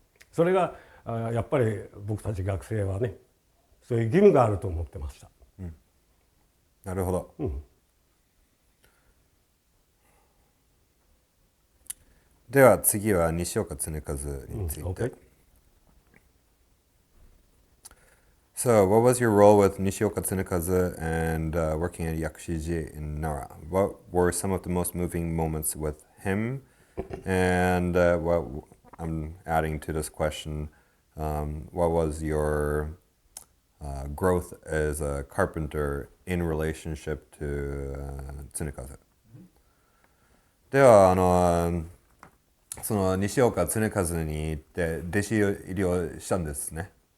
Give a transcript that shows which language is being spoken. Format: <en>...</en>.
<ja>それがやっぱり僕たち学生はね、そういう義務があると思ってました。なるほど。では次は西岡常和について。</ja> <en>Okay. So, what was your role with Nishioka Tsunukazu and working at Yakushiji in Nara? What were some of the most moving moments with him? And what I'm adding to this question, what was your growth as a carpenter in relationship to Tsunukazu?</en> <ja>ではその西岡常和に行って弟子入りをしたんですね。</ja>